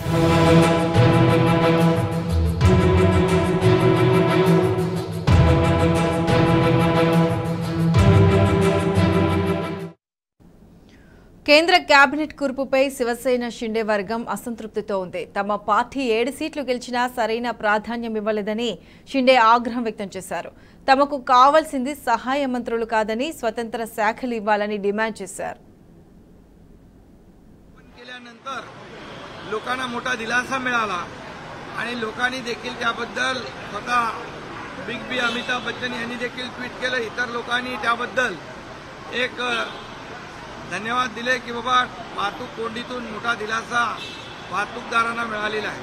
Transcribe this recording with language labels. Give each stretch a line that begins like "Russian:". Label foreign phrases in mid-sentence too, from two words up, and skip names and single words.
Telugu: కేంద్ర కేబినెట్ కూర్పుపై శివసేన షిండే వర్గం అసంతృప్తితో ఉంది. తమ పార్టీ 7 సీట్లు గెలిచినా సరైన ప్రాధాన్యం ఇవ్వలేదని షిండే ఆగ్రహం వ్యక్తం చేశారు. తమకు కావాల్సింది సహాయ మంత్రులు కాదని స్వతంత్ర శాఖలు ఇవ్వాలని डिमांड చేశారు.
Marathi: केल्यानंतर लोकांना मोठा दिलासा मिळाला आणि लोकांनी देखील त्याबद्दल स्वतः बिग बी अमिताभ बच्चन यांनी देखील ट्वीट केलं. इतर लोकांनी त्याबद्दल एक धन्यवाद दिले की बाबा वाहतूक कोंडीतून मोठा दिलासा वाहतूकदारांना मिळालेला आहे.